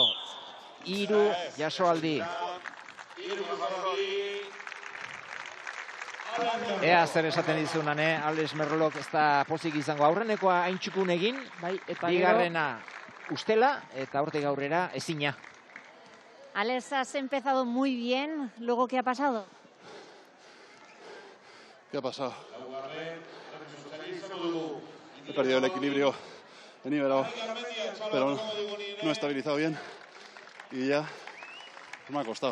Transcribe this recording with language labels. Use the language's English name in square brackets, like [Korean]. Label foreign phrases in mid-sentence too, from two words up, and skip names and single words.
[Basque] 3 jasoaldi. Ea zer esaten dizunan, Alex Merlok ez da pozik izango. Aurrenekoa hain txukun egin, bigarrena ustela eta hortik aurrera ezina. [Spanish] Alex, has empezado muy bien. ¿Luego qué ha pasado? ¿Qué ha pasado? He perdido el equilibrio, he nivelado, pero no he estabilizado bien y ya me ha costado.